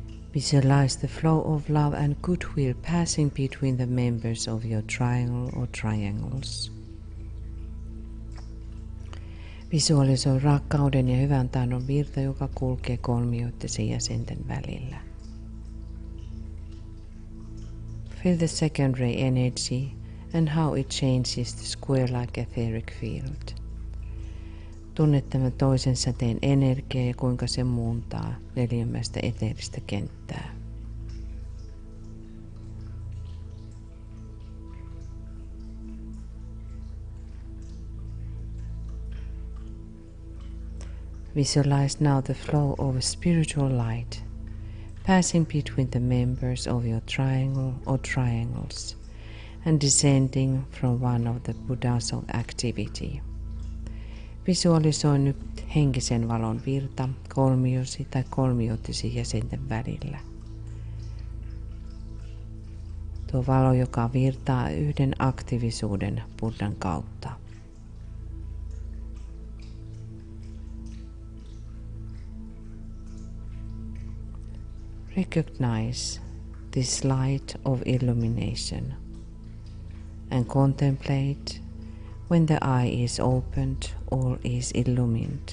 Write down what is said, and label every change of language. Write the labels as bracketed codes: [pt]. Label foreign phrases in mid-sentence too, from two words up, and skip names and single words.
[en] Visualize the flow of love and goodwill passing between the members of your triangle or triangles. [fi] Visualisoi rakkauden ja hyvän tahdon virta, joka kulkee kolmioittesi jäsenten välillä. [en] Feel the secondary energy and how it changes the square-like etheric field. [fi] Tunne tämän toisen säteen energia ja kuinka se muuntaa neliömäistä eteeristä kenttää. [en] Visualize now the flow of spiritual light passing between the members of your triangle or triangles and descending from one of the Buddhas of activity. [fi] Visualisoi nyt henkisen valon virta kolmiosi tai kolmioittesi jäsenten välillä. Tuo valo, joka virtaa yhden aktiivisuuden Buddhan kautta. [en] Recognize this light of illumination and contemplate when the eye is opened or is illumined.